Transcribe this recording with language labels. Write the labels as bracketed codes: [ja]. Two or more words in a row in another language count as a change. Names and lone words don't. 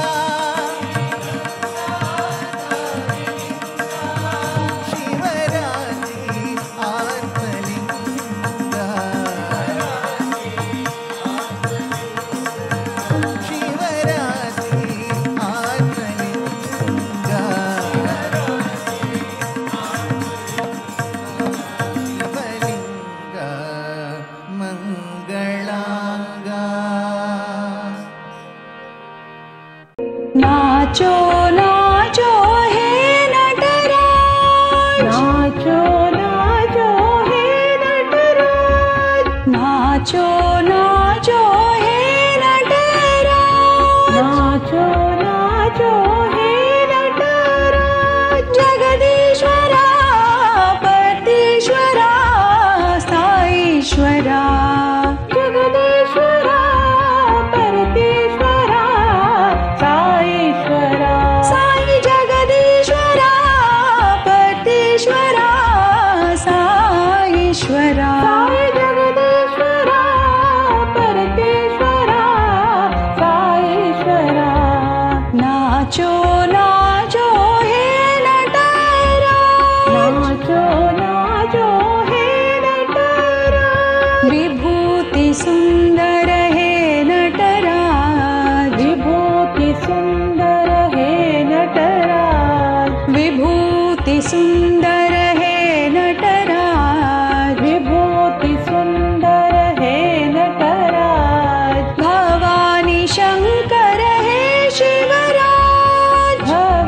[sa] ಶಿವರಾತ್ರಿ ಆತ್ಮಲಿಂಗ ಶಿವರಾತ್ರಿ ಆತ್ಮಲಿಂಗ ಶಿವಲಿಂಗ ಮಂಗಳಾಂಗ [hi] नाचो नाचो हे नटराज नाचो नाचो हे नटराज नाचो नाचो हे नटराज नाचो नाचो हे नटराज जगदीश्वरा पतीश्वरा साईश्वरा जगदीश्वरा परतेश्वरा साईश्वरा साई जगदीश्वरा पतीश्वरा साईश्वरा साई जगदीश्वरा परतेश्वरा साईश्वरा नाचो नाचो हे नटराज नाचो नाचो हे नटराज विभूति सुंदर हे नटराज विभूति सुंदर हे नटराज विभूति सुंदर हे नटराज विभूति सुंदर हे नटराज भवानी शंकर हे शिवराज